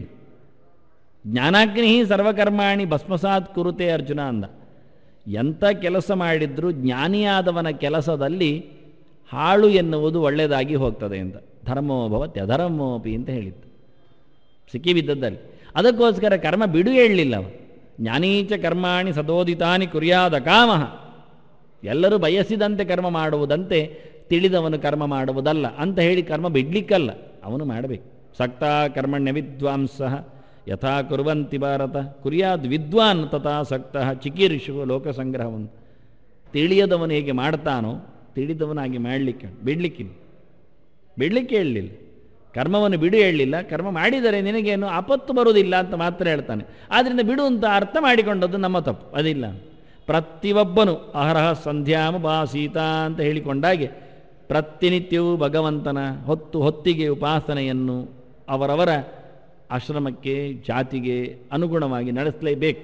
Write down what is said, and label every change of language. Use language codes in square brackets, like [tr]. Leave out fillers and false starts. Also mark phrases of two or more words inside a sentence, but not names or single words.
[sa] ಜ್ಞಾನಾಗ್ನಿ ಸರ್ವಕರ್ಮಾಣಿ ಭಸ್ಮಸಾತ್ ಕುರುತೆ ಅರ್ಜುನ ಅಂದ. [kn] ಎಂಥ ಕೆಲಸ ಮಾಡಿದ್ರೂ ಜ್ಞಾನಿಯಾದವನ ಕೆಲಸದಲ್ಲಿ ಹಾಳು ಎನ್ನುವುದು ಒಳ್ಳೆಯದಾಗಿ ಹೋಗ್ತದೆ ಅಂತ. [sa] ಧರ್ಮೋ ಭವತಿ ಅಧರ್ಮೋಪಿ [kn] ಅಂತ ಹೇಳಿದ್ದು ಸಿಕ್ಕಿಬಿದ್ದದ್ದಲ್ಲಿ. ಅದಕ್ಕೋಸ್ಕರ ಕರ್ಮ ಬಿಡು ಹೇಳಲಿಲ್ಲ ಅವ. [sa] ಜ್ಞಾನೀಚ ಕರ್ಮಾಣಿ ಸದೋದಿತಾನಿ ಕುರ್ಯಾದ ಕಾಮಃ. [kn] ಎಲ್ಲರೂ ಬಯಸಿದಂತೆ ಕರ್ಮ ಮಾಡುವುದಂತೆ ತಿಳಿದವನು ಕರ್ಮ ಮಾಡುವುದಲ್ಲ ಅಂತ ಹೇಳಿ ಕರ್ಮ ಬಿಡ್ಲಿಕ್ಕಲ್ಲ, ಅವನು ಮಾಡಬೇಕು. [sa] ಸಕ್ತ ಕರ್ಮಣ್ಯ ವಿದ್ವಾಂಸ ಯಥಾ ಕುರ್ವಂತಿ ಭಾರತ ಕುರ್ಯಾದ್ ವಿದ್ವಾನ್ ತಥಾ ಸಕ್ತ ಚಿಕೀರ್ಷು ಲೋಕಸಂಗ್ರಹವನ್ನು. [kn] ತಿಳಿಯದವನು ಹೇಗೆ ಮಾಡ್ತಾನೋ ತಿಳಿದವನಾಗಿ ಮಾಡಲಿಕ್ಕೆ ಬಿಡಲಿಕ್ಕೆ ಹೇಳಲಿಲ್ಲ. ಕರ್ಮವನ್ನು ಬಿಡು ಹೇಳಲಿಲ್ಲ. ಕರ್ಮ ಮಾಡಿದರೆ ನಿನಗೇನು ಆಪತ್ತು ಬರುವುದಿಲ್ಲ ಅಂತ ಮಾತ್ರ ಹೇಳ್ತಾನೆ. ಆದ್ದರಿಂದ ಬಿಡು ಅಂತ ಅರ್ಥ ಮಾಡಿಕೊಂಡದ್ದು ನಮ್ಮ ತಪ್ಪು, ಅದಿಲ್ಲ. ಪ್ರತಿಯೊಬ್ಬನು [sa] ಅಹರಹ ಸಂಧ್ಯಾಮುಪಾಸೀತ [kn] ಅಂತ ಹೇಳಿಕೊಂಡಾಗೆ ಪ್ರತಿನಿತ್ಯವೂ ಭಗವಂತನ ಹೊತ್ತಿಗೆ ಉಪಾಸನೆಯನ್ನು ಅವರವರ ಆಶ್ರಮಕ್ಕೆ ಜಾತಿಗೆ ಅನುಗುಣವಾಗಿ ನಡೆಸಲೇಬೇಕು.